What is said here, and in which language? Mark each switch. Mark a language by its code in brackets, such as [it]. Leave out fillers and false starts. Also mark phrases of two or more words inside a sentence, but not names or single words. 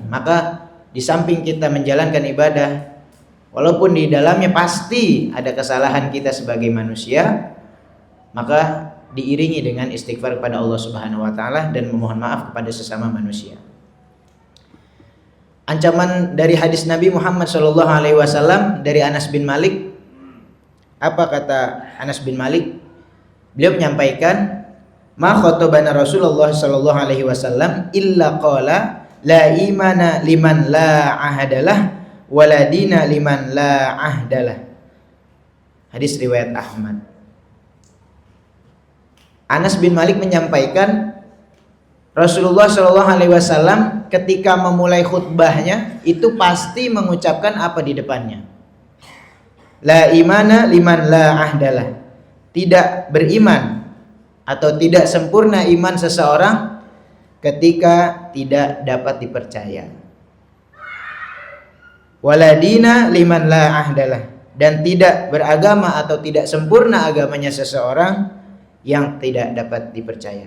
[id] Maka di samping kita menjalankan ibadah, walaupun di dalamnya pasti ada kesalahan kita sebagai manusia, maka diiringi dengan istighfar kepada Allah [ar] سبحانه وتعالى [id] dan memohon maaf kepada sesama manusia. Ancaman dari hadis Nabi Muhammad SAW dari Anas bin Malik. Apa kata Anas bin Malik? Beliau menyampaikan, [ar] ما خطبنا رسول الله ﷺ إلا قال لا إيمان لمن لا عهد له ولا دين لمن لا عهد له. [id] Hadis riwayat Ahmad. Anas bin Malik menyampaikan, Rasulullah SAW ketika memulai khutbahnya itu pasti mengucapkan apa di depannya? [ar] لا إيمان لمن لا عهد له. [id] Tidak beriman atau tidak sempurna iman seseorang ketika tidak dapat dipercaya. [ar] ولا دين لمن لا عهد له. [id] Dan tidak beragama atau tidak sempurna agamanya seseorang yang tidak dapat dipercaya.